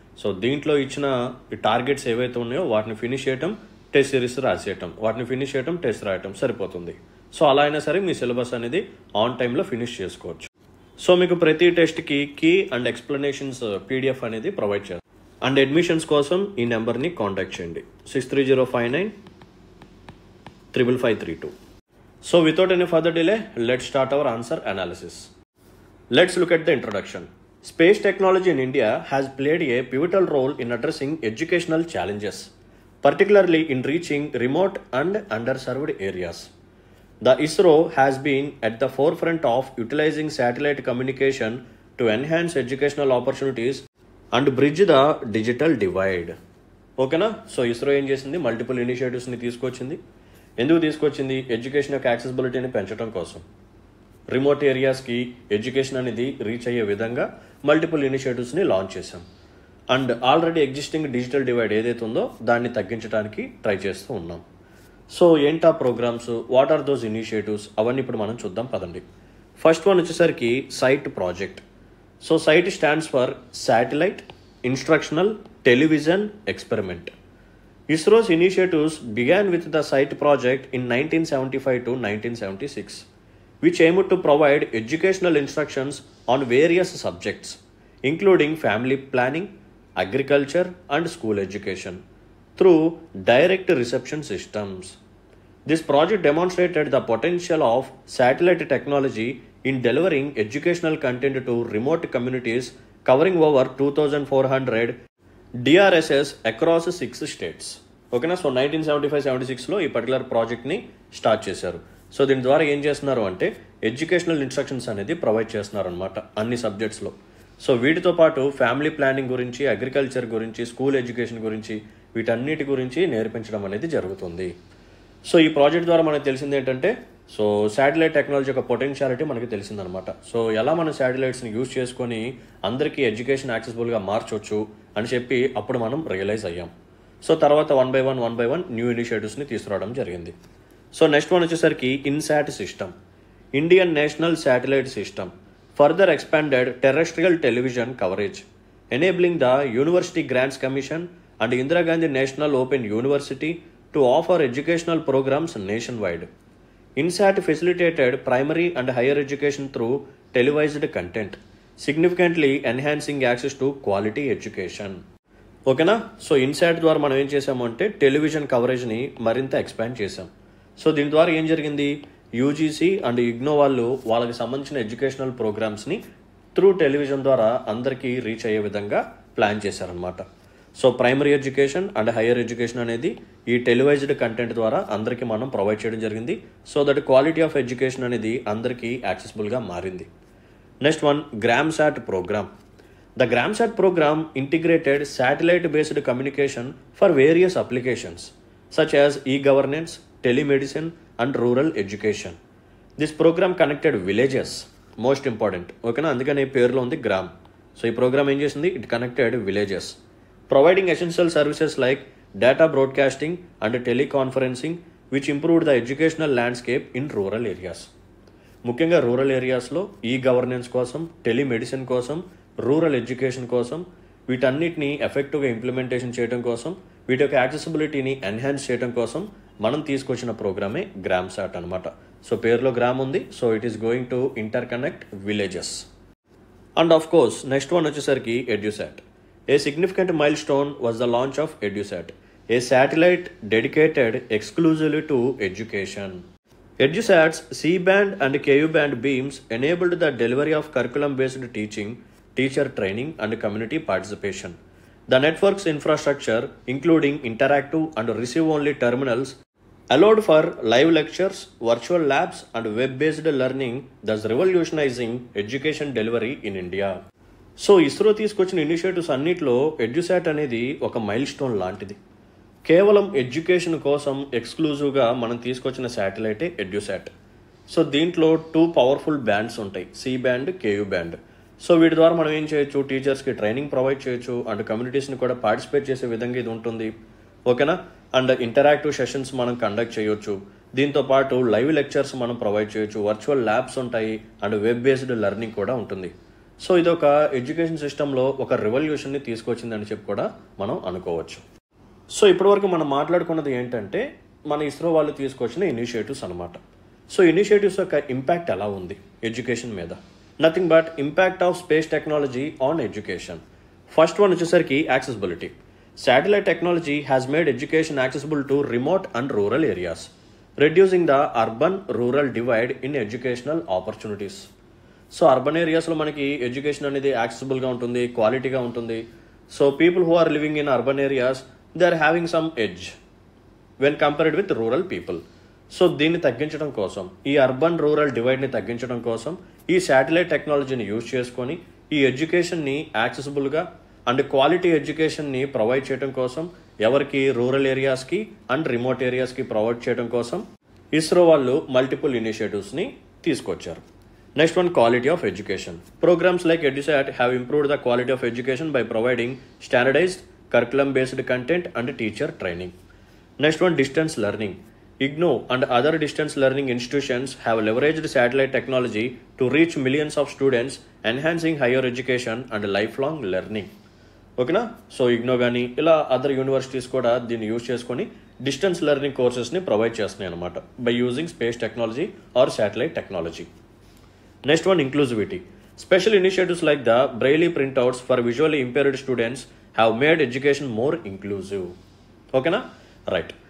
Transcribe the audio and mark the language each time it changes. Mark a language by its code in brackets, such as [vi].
[te] So దీంట్లో ఇచ్చిన targets ఏవైతే ఉన్నాయో వాటిని ఫినిష్ చేయటం, టెస్ట్ సిరీస్ రాసేయటం, వాటిని ఫినిష్ చేయటం, టెస్ట్ రాయటం సరిపోతుంది. సో అలా అయినా సరే మీ సిలబస్ అనేది ఆన్ టైంలో ఫినిష్ చేసుకోవచ్చు. సో మీకు ప్రతి టెస్ట్కి కీ అండ్ ఎక్స్ప్లెనేషన్స్ PDF అనేది ప్రొవైడ్ చేస్తారు. అండ్ అడ్మిషన్స్ కోసం ఈ నెంబర్ని కాంటాక్ట్ చేయండి 6305955532. [en] So without any further delay, let's start our answer analysis. Let's look at the introduction. Space technology in India has played a pivotal role in addressing educational challenges, particularly in reaching remote and underserved areas. The ISRO has been at the forefront of utilizing satellite communication to enhance educational opportunities and bridge the digital divide. [te] ఓకేనా? So ISRO ఏం చేసింది, multiple ఇనిషియేటివ్స్ని తీసుకొచ్చింది. ఎందుకు తీసుకొచ్చింది? Education యొక్క యాక్సెసిబిలిటీని పెంచడం కోసం. Remote ఏరియాస్కి education అనేది రీచ్ అయ్యే విధంగా మల్టిపుల్ ఇనిషియేటివ్స్ని లాంచ్ చేశాం. And already existing digital divide ఏదైతే ఉందో దాన్ని తగ్గించడానికి ట్రై చేస్తూ ఉన్నాం. సో ఏంటా programmes, [en] what are those initiatives, [te] అవన్నీ ఇప్పుడు మనం చూద్దాం పదండి. ఫస్ట్ వన్ వచ్చేసరికి site project. So site stands for satellite instructional television experiment. [en] ISRO's initiatives began with the SITE project in 1975 to 1976, which aimed to provide educational instructions on various subjects, including family planning, agriculture, and school education, through direct reception systems. This project demonstrated the potential of satellite technology in delivering educational content to remote communities covering over 2,400 DRSs across 6 states. [te] ఓకేనా? So 1975-76లో ఈ particular ప్రాజెక్ట్ని start చేశారు. So దీని ద్వారా ఏం చేస్తున్నారు అంటే educational instructions అనేది ప్రొవైడ్ చేస్తున్నారు అనమాట అన్ని సబ్జెక్ట్స్లో. సో వీటితో పాటు ఫ్యామిలీ ప్లానింగ్ గురించి, అగ్రికల్చర్ గురించి, స్కూల్ ఎడ్యుకేషన్ గురించి, వీటన్నిటి గురించి నేర్పించడం అనేది జరుగుతుంది. సో ఈ ప్రాజెక్ట్ ద్వారా మనకు తెలిసింది ఏంటంటే, సో శాటిలైట్ టెక్నాలజీ యొక్క పొటెన్షియాలిటీ మనకి తెలిసిందనమాట. సో ఎలా మనం శాటిలైట్స్ని యూజ్ చేసుకొని అందరికీ ఎడ్యుకేషన్ యాక్సెసిబుల్గా మార్చొచ్చు అని చెప్పి అప్పుడు మనం రియలైజ్ అయ్యాం. సో తర్వాత వన్ బై వన్ న్యూ ఇనిషియేటివ్స్ని తీసుకురావడం జరిగింది. [en] so next one [te] వచ్చేసరికి [en] INSAT system, Indian national satellite system further expanded terrestrial television coverage, enabling the university grants commission and Indira Gandhi national open university to offer educational programmes nation wide. INSAT facilitated primary and higher education through televised content, significantly enhancing access to quality education. [te] ఓకేనా? So INSAT ద్వారా మనం ఏం చేసాము అంటే television కవరేజ్ని మరింత expand చేసాం. So దీని ద్వారా ఏం జరిగింది, UGC అండ్ IGNO వాళ్ళు వాళ్ళకి సంబంధించిన ఎడ్యుకేషనల్ ప్రోగ్రామ్స్ని త్రూ టెలివిజన్ ద్వారా అందరికీ రీచ్ అయ్యే విధంగా ప్లాన్ చేశారనమాట. So primary education and higher education అనేది ఈ టెలివైజ్డ్ కంటెంట్ ద్వారా అందరికీ మనం ప్రొవైడ్ చేయడం జరిగింది. So that quality of education అనేది అందరికీ యాక్సెసిబుల్గా మారింది. [en] Next one GRAMSAT programme. The GRAMSAT programme integrated satellite based communication for various applications such as e-governance, telemedicine and rural education. This programme connected villages, most important. [te] ఓకేనా? అందుకని పేరులో ఉంది గ్రామ్. సో ఈ programme ఏం చేసింది, [en] It connected villages, providing essential services like data broadcasting and teleconferencing, which improved the educational landscape in rural areas. [te] ముఖ్యంగా rural ఏరియాస్లో ఈ-గవర్నెన్స్ కోసం, టెలిమెడిసిన్ కోసం, రూరల్ ఎడ్యుకేషన్ కోసం, వీటన్నిటిని ఎఫెక్టివ్గా ఇంప్లిమెంటేషన్ చేయడం కోసం, వీటి యొక్క యాక్సెసిబిలిటీని ఎన్హాన్స్ చేయడం కోసం మనం తీసుకొచ్చిన ప్రోగ్రామే గ్రామ్సాట్ అనమాట. [en] so [te] పేరులో గ్రామ్ ఉంది, [en] So it is going to interconnect villages. [te] And of course next one వచ్చేసరికి EDUSAT. [en] A significant milestone was the launch of EduSat, a satellite dedicated exclusively to education. EduSat's C-band and Ku-band beams enabled the delivery of curriculum-based teaching, teacher training, and community participation. The network's infrastructure, including interactive and receive-only terminals, allowed for live lectures, virtual labs and web-based learning, thus revolutionizing education delivery in India. [te] So ISRO తీసుకొచ్చిన initiatives అన్నిటిలో ఎడ్యుసాట్ అనేది ఒక mile stone లాంటిది. కేవలం education కోసం ఎక్స్క్లూజివ్గా మనం తీసుకొచ్చిన శాటిలైటే ఎడ్యుసాట్. సో దీంట్లో 2 పవర్ఫుల్ బ్యాండ్స్ ఉంటాయి, C band, KU band. So వీటి ద్వారా మనం ఏం చేయొచ్చు, టీచర్స్కి ట్రైనింగ్ ప్రొవైడ్ చేయొచ్చు అండ్ కమ్యూనిటీస్ని కూడా పార్టిసిపేట్ చేసే విధంగా ఇది ఉంటుంది. ఓకేనా? అండ్ ఇంటరాక్టివ్ సెషన్స్ మనం కండక్ట్ చేయొచ్చు. దీంతో పాటు లైవ్ లెక్చర్స్ మనం ప్రొవైడ్ చేయొచ్చు, వర్చువల్ ల్యాబ్స్ ఉంటాయి అండ్ వెబ్ బేస్డ్ లెర్నింగ్ కూడా ఉంటుంది. సో ఇది ఒక ఎడ్యుకేషన్ సిస్టంలో ఒక రెవల్యూషన్ని తీసుకొచ్చిందని చెప్పి కూడా మనం అనుకోవచ్చు. సో ఇప్పటివరకు మనం మాట్లాడుకున్నది ఏంటంటే మన ఇస్రో వాళ్ళు తీసుకొచ్చిన ఇనిషియేటివ్స్ అనమాట. సో ఇనిషియేటివ్స్ యొక్క ఇంపాక్ట్ ఎలా ఉంది ఎడ్యుకేషన్ మీద? [en] Nothing but impact of space technology on education. [te] First one వచ్చేసరికి accessibility. Satellite technology has made education accessible to remote and rural areas, reducing the urban-rural divide in educational opportunities. So urban ఏరియాస్లో మనకి education అనేది యాక్సెసిబుల్గా ఉంటుంది, క్వాలిటీగా ఉంటుంది. [en] So people who are living in urban areas they are having some edge when compared with rural people. [te] So దీన్ని తగ్గించడం కోసం, ఈ అర్బన్ రూరల్ డివైడ్ని తగ్గించడం కోసం ఈ శాటిలైట్ టెక్నాలజీని యూజ్ చేసుకొని ఈ ఎడ్యుకేషన్ని యాక్సెసిబుల్గా అండ్ క్వాలిటీ ఎడ్యుకేషన్ని ప్రొవైడ్ చేయడం కోసం, ఎవరికి రూరల్ ఏరియాస్కి అండ్ రిమోట్ ఏరియాస్కి ప్రొవైడ్ చేయడం కోసం ఇస్రో వాళ్ళు మల్టిపుల్ ఇనిషియేటివ్స్ని తీసుకొచ్చారు. [en] Next one, quality of education. Programmes like EDUSAT have improved the quality of education by providing standardised curriculum based content and teacher training. Next one, distance learning. IGNOU and other distance learning institutions have leveraged satellite technology to reach millions of students, enhancing higher education and lifelong learning. [te] ఓకేనా? So IGNOU కానీ ఇలా other universities కూడా దీన్ని use చేసుకొని distance learning కోర్సెస్ని provide చేస్తున్నాయి అనమాట [en] By using space technology or satellite technology. [te] Next one, inclusivity. [en] Special initiatives like the braille printouts for visually impaired students have made education more inclusive. [te] ఓకేనా? [en] Right.